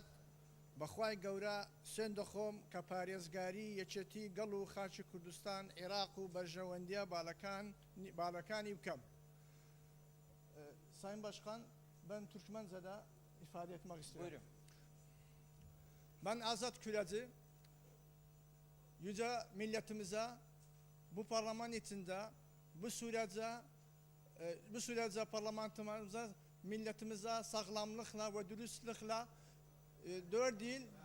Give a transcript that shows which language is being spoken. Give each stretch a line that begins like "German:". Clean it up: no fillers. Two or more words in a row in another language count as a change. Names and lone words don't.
Central Kurdish: بەخوای گەورە سوێن دەخۆم کە پارێزگاری یەکێتی گەڵ و خاچی کوردستان عێراق و بەرژەوەندیە باڵەکانی بکەم.
Turkish: Sayın Başkan, ben Türkmence'de ifade etmek istiyorum. Buyurun. Ben Azat Küreci, yüce milletimize, bu parlaman içinde, bu sürece parlamentimize, milletimize sağlamlıkla ve dürüstlükle 4 yıl